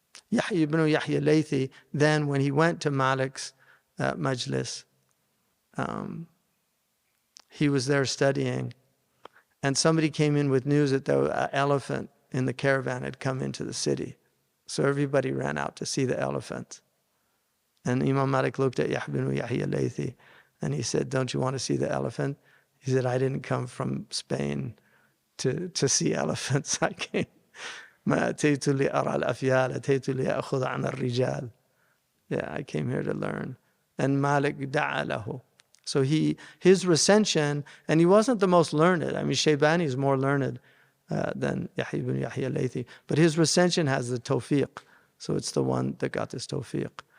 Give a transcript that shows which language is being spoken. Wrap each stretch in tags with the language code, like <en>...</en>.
<en>Yahya ibn Yahya Laythi, then when he went to Malik's majlis, he was there studying, and somebody came in with news that an elephant in the caravan had come into the city. So everybody ran out to see the elephant. And Imam Malik looked at Yahya ibn Yahya Laythi and he said, don't you want to see the elephant? He said, I didn't come from Spain to see elephants. I came.</en> <ar>ما أتيت لأرى الأفيال أتيت لأخذ عن الرجال.</ar> <en>Yeah, I came here to learn. And Malik da'a lahu. So his recension, and he wasn't the most learned. I mean, Shaybani is more learned than Yahya ibn Yahya Laythi. But his recension has the tawfiq. So it's the one that got this tawfiq.</en>